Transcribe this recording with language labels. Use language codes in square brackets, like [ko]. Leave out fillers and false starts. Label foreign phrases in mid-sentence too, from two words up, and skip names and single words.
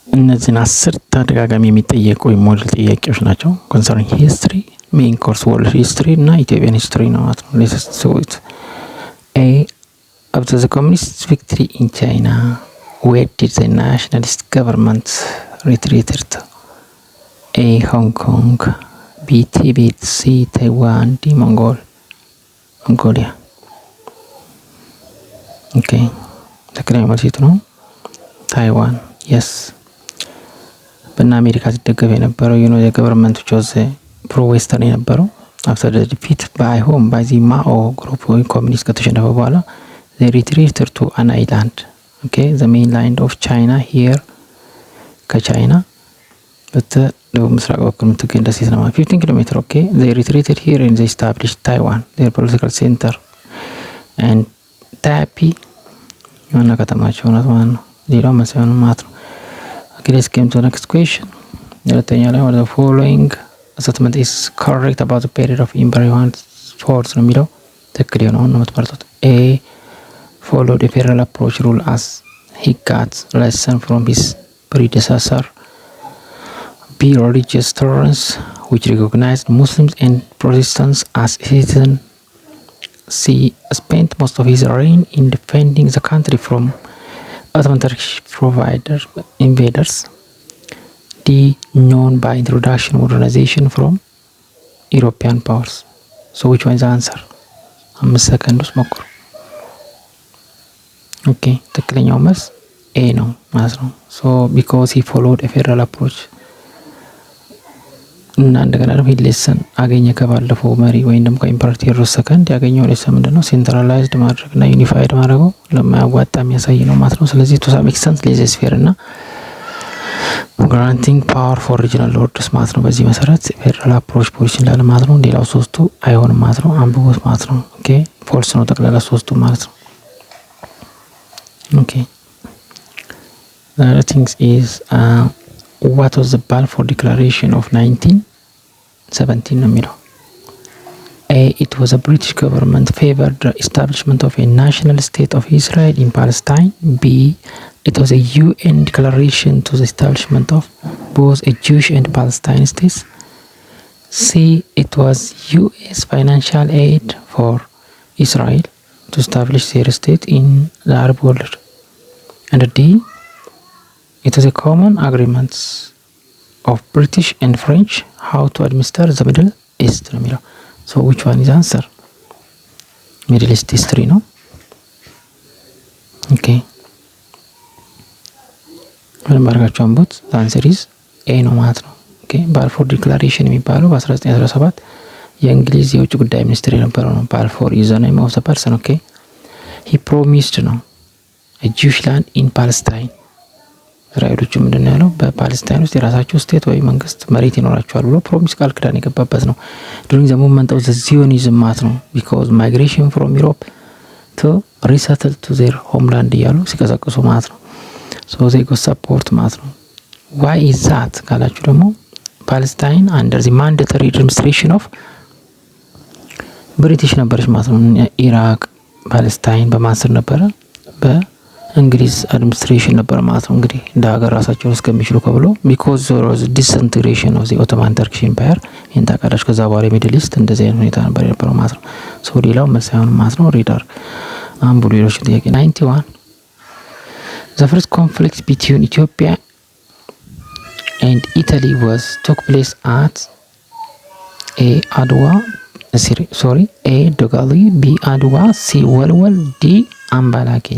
[am] እነዚህን 10 ተደጋጋሚ የሚጠየቁ የሞዴል ጥያቄዎች ናቸው። [en] concerning history main course world history and Ethiopian history [am] ነው ማለት ነው። [en] let's do it. A after the communist victory in China, where did the nationalist government retreated? A. Hong Kong, B. Tibet, C. Taiwan, D. Mongolia. [am] Okay, ትክክለኛ መልስ የቱ ነው? ታይዋን። የስ በእነ አሜሪካ ሲደገፍ የነበረው የገቨርንመንት [en] those pro western [am] የነበረው [en] after the defeat by the Mao group [am] ወይ ኮሚኒስት ከተሸነፈ በኋላ [en] they retreated to an island. Okay, the mainland of China here [am] ከቻይና በደቡብ ምስራቅ በኩል የምትገኝ ደሴት ነው። [en] 15 ኪሎሜትር። Okay, they retreated here and they established Taiwan, their political center, and Taipei [am] ዋና ከተማቸው ናት ማለት ነው። ሌላው መሰያኑ ማለት ነው። [en] Okay, let's come to the next question. [am] ሁለተኛ ላይ [en] the following assessment is correct about the period of Emperor Yuan IV [am] ነው የሚለው ትክክል የሆነውን ነው የምትመርጡት። [en] A. followed a federal approach rule as he got lesson from his predecessor. B. religious tolerance which recognized Muslims and Protestants as citizens. C. spent most of his reign in defending the country from Ottoman Turkish invaders. D. known by introduction modernization from European powers. So which one is the answer? [am] 5 seconds ሞክሩ። ኦኬ ትክክለኛው መልስ ኤ ነው ማለት ነው። [en] so because he followed a federal approach [am] እና እንደገና ደግሞ ሌሰን አገኘ ከባለፈው መሪ ወይም ደግሞ ከኢምፐረር ቴዎድሮስ ሰከንድ ያገኘው ሌሰን ምንድነው? ሴንትራላይዝድ ማድረግ እና ዩኒፋይድ ማድረጉ ለማያዋጣ የሚያሳይ ነው ማለት ነው። ስለዚህ [en] to some extent laissez faire [am] እና [en] granting power for regional lords [am] ማለት ነው። በዚህ መሰረት [en] federal approach policy [am] እንዳለ ማለት ነው። ሌላው ሶስቱ አይሆንም ማለት ነው። አንብቦት ማለት ነው። [en] okay false [am] ነው ጠቅላላ ሶስቱ ማለት ነው። [en] Okay, the other things is what was the Balfour Declaration of 1917 [am] ነው የሚለው። A. [en] it was a British government favored the establishment of a national state of Israel in Palestine. B. it was a UN declaration to the establishment of both a Jewish and Palestine states. C. it was US financial aid for Israel to establish their state in the Arab world. And D. it was a common agreement of British and French how to administer the Middle East. So which one is the answer? Middle East history, no? Okay. [am] ምንባርጋቸው አንቦት [en] the answer is A [am] ነው ማለት ነው። Okay, ባልፎር ዲክላሬሽን የሚባለው በ1917 የእንግሊዝ የውጭ ጉዳይ ሚኒስትር የነበረው ነው። ባልፎር [en] is the name of the person. Okay, he promised ነው a Jewish land in Palestine. [am] እስራኤሎቹ ምንድነው ያለው? በፓለስታይን ውስጥ የራሳቸው ስቴት ወይ መንግስት መሬት ይኖራቸዋል ብሎ ፕሮሚስ ቃል ኪዳን የገባበት ነው። [en] during the movement of the Zionism [am] ማለት ነው [en] because migration from Europe to resettle to their homeland [am] እያሉ ሲቀሰቅሱ ማለት ነው። [en] so they got support [am] ማለት ነው። [en] why is that [am] ካላችሁ ደግሞ ፓለስታይን [en] under the mandatory administration of [am] ብሪቲሽ ነበረች ማለት ነው። ኢራቅ ፓለስታይን በማስር ነበረ በእንግሊዝ አድሚኒስትሬሽን ነበር ማለት ነው። እንግዲህ እንደ ሀገር ራሳቸውን እስከሚችሉ ከብሎ [en] because there was disintegration of the Ottoman Turkish Empire [am] እንታቃላችሁ። ከዛ በኋላ ሚድል ኢስት እንደዚህ አይነት ሁኔታ ነበር የነበረው ማለት ነው። ሶ ሌላው መልስ አይሆንም ማለት ነው። ሪዳር አንብቡ ሌሎች ጥያቄ 91 [en] the first conflict between Ethiopia and Italy took place at A. Adwa, A. Dogali, B. Adwa, C. Walwal, D. Ambalakila.